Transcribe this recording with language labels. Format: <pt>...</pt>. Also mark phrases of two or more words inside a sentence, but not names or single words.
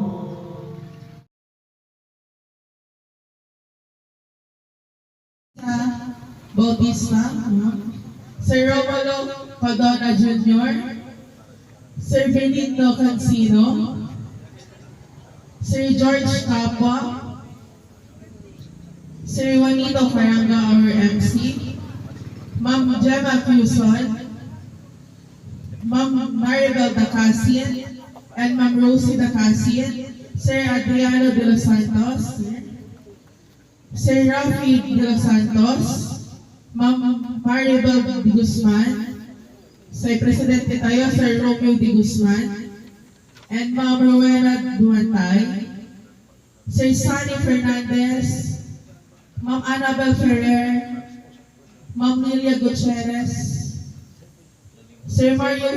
<en>Bautista, Sir Romulo Codona Jr., Sir Benigno Cancino, Sir George Capua, Sir Juanito Caranga, our MC, Ma'am Gemma Quezon, Ma'am Maribel Dacasian, and Ma'am Rosie Dacasian, Sir Adriano de los Santos, Sir Rafi de los Santos, Ma'am Maribel de Guzman, Sir</en> <tl>Presidente tayo,</tl> <en>Sir Romeo de Guzman, and Ma'am Rowena Duantay, Sir Sunny Fernandez, Ma'am Annabel Ferrer, Ma'am Nelia Gutierrez, Sir Mario</en>